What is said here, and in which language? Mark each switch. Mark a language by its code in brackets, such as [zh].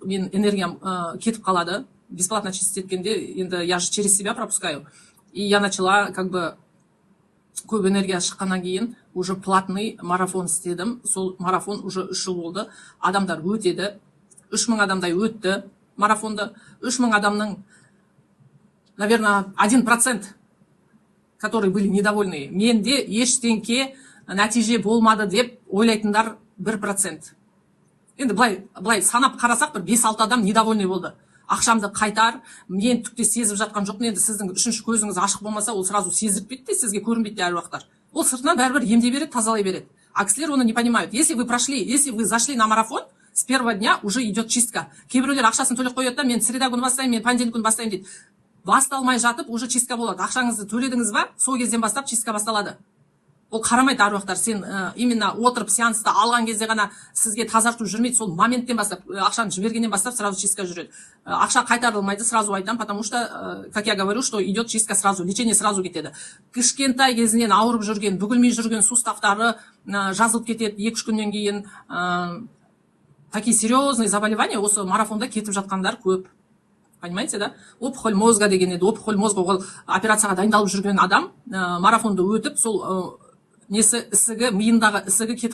[kk] Мен энергиям кетіп қалады, [ru] бесплатно чистить еткенде, енді я же через себя пропускаю. И я начала как бы [kk] көп энергия шыққаннан кейін [ru] уже платный [kk] марафон істедім. Сол марафон уже 3 жыл болды. Адамдар өтеді, 3000 адамдай өтті марафонды. 3000 адамның, [ru] наверное, 1%, которые были недовольны. [kk] Менде ештеңке нәтиже болмады деп ойлайтындар 1%. Енді былай санап қарасақ, бір 5-6 адам [ru] недовольный [kk] болды. Ақшамды қайтар, мен түкте сезіп жатқан жоқпын. Енді сіздің үшінші көзіңіз ашық болмаса, ол [ru] сразу [kk] сезіп кетті, сізге көрінбейді әруақтар. Ол сыртынан бәрібір емдей береді, тазалай береді. А кісілер оны [ru] не понимают. Если вы зашли на марафон, с первого дня уже идет чистка. [kk] Кейбіреулер ақшасын төлеп қояды да, мен среда күні бастаймын, мен понедельник күні бастаймын дейді. Басталмай жатып, [ru] уже чистка [kk] болады. Ақшаңызды төледіңіз ба, сол кезден бастап чистка басталады. Ол қарамайды аруақтар, сен именно отырып сеансты алған кезде ғана сізге тазарту жүрмейді, сол моменттен бастап, ақшаны жібергеннен бастап [ru] сразу чистка [kk] жүреді. Ақша қайтарылмайды, сразу айтам, [ru] потому что, как я говорю, что идет чистка сразу, лечение сразу кетеді. [kk] Кішкентай кезінен ауырып жүрген, бүгілмей жүрген сустақтары жазылып кетеді 2-3 күннен кейін. [ru] Такие серьезные заболевания [kk] осы марафонда кетіп жатқандар көп. [ru] Понимаете, да? Опухоль мозга [kk] деген еді. Опухоль мозга, ол операцияға дайындалып жүрген адам марафонды өтіп, сол несі ісігі, миындағы ісігі кетіп